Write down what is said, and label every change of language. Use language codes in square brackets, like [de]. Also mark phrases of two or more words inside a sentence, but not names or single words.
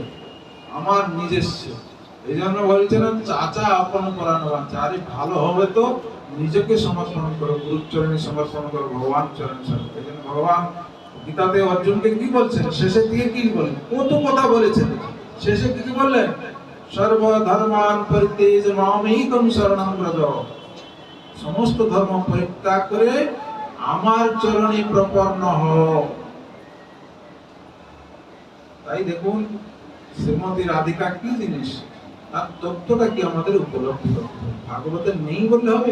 [bn] আমার নিজস্ব। এই জন্য বলছেন চাচা আপন পরানো বাঞ্ছা। আরে ভালো হবে তো নিজেকে সমর্পণ করো, গুরুর চরণে সমর্পণ করো, ভগবান চরণে সমর্পণ। এই জন্য ভগবান গীতাতে অর্জুনকে কি বলছেন? শেষের দিকে কি বলেন? কত কথা বলেছেন, শেষে কি বললেন? [sa] सर्वधर्मान् परित्यज्य मामेकं शरणं व्रज। [bn] সমস্ত ধর্ম পরিত্যাগ করে আমার চরণে প্রপন্ন হও। তাই দেখুন শ্রীমতী রাধিকা কি জিনিস, তার তত্ত্বটা কি আমাদের উপলব্ধি করতে হবে। ভাগবতে নেই বললে হবে?